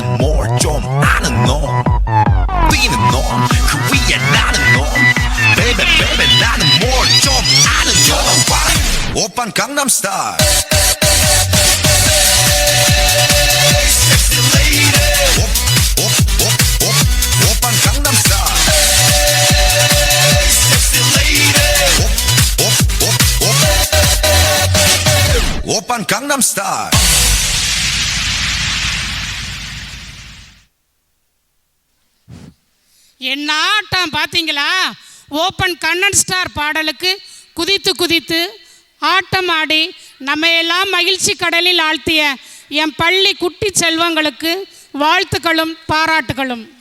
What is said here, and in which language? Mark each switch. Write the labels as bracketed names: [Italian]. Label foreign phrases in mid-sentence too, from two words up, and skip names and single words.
[Korean] 뭘 좀 아는 놈 위는 놈 그 위에 나는 놈 [English] baby baby [Korean] 나는 뭘 좀 아는 놈 오빤 강남스타일 섹시 레이디 오빤 강남스타일 섹시 레이디 오빤 강남스타일 [Tamil] என்ன ஆட்டம் பார்த்தீங்களா? ஓப்பன் கண்ணன் ஸ்டார் பாடலுக்கு குதித்து குதித்து ஆட்டம் ஆடி நம்ம எல்லாம் மகிழ்ச்சி கடலில் ஆழ்த்திய என் பள்ளி குட்டி செல்வங்களுக்கு வாழ்த்துக்களும் பாராட்டுகளும்.